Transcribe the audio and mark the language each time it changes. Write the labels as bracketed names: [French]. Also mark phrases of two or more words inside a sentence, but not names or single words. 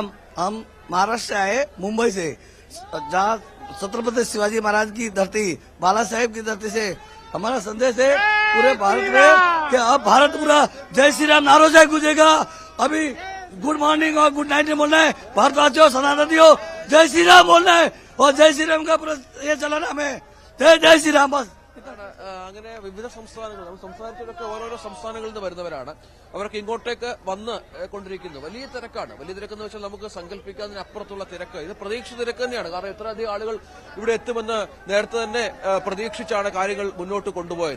[Hindi] हम महाराष्ट्र आए, मुंबई से, जहाँ छत्रपति शिवाजी महाराज की धरती, बाला साहेब की धरती से हमारा संदेश है पूरे भारत में कि अब भारत पूरा जय श्री राम नारों से गूंजेगा. अभी [English] good morning [Hindi] और [English] good night [Hindi] बोलना है. भारतवासियों, सनातनियों, जय श्री राम बोलना है और जय श्री राम का पूरा ये चलाना हमें. जय श्री राम. बस [Malayalam] അങ്ങനെ വിവിധ സംസ്ഥാനങ്ങൾ, സംസ്ഥാനത്തിലൊക്കെ ഓരോരോ സംസ്ഥാനങ്ങളിൽ നിന്ന് വരുന്നവരാണ്. അവർക്ക് ഇങ്ങോട്ടേക്ക് വന്ന് കൊണ്ടിരിക്കുന്നു. വലിയ തിരക്കാണ്. വലിയ തിരക്കെന്ന് വെച്ചാൽ നമുക്ക് സങ്കല്പിക്കാതിനപ്പുറത്തുള്ള തിരക്ക്. ഇത് പ്രതീക്ഷിച്ച തിരക്ക് തന്നെയാണ്. കാരണം ഇത്രയധികം ആളുകൾ ഇവിടെ എത്തുമെന്ന് നേരത്തെ തന്നെ പ്രതീക്ഷിച്ചാണ് കാര്യങ്ങൾ മുന്നോട്ട് കൊണ്ടുപോയത്.